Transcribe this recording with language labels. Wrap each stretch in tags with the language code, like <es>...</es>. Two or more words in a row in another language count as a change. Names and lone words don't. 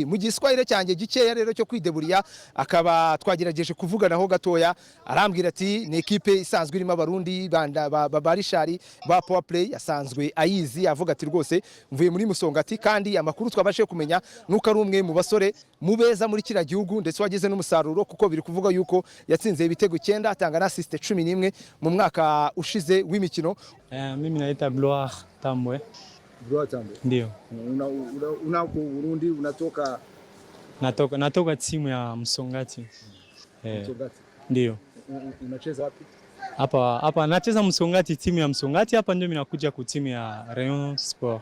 <rw>Mu giswahili cyanjye gikeya rero cyo kwideburiya akaba twagerageje kuvuganaho gatoya, arambwira ati ni ikipe isanzwe irimo abarundi Barishari ba Power Play, yasanzwe ayizi. Avuga ati rwose mvuye muri Musongati, kandi amakuru twabashe kumenya nuko ari umwe mu basore mubeza muri kira gihugu, ndetse wageze n'umusaruro kuko biri kuvuga yuko yatsinze ibitego 9 atanga na assist 11 mu mwaka ushize w'imikino.</rw> <sw>Mimi naita Gloire Tambwe. Gloire Tambwe. Ndio. Unako Burundi, natoka timu ya Musongati. Musongati. Ndio. Unacheza wapi? Hapa nacheza Musongati, timu ya Musongati. Hapa ndio mimi nakuja ku timu ya Rayon Sport.</sw>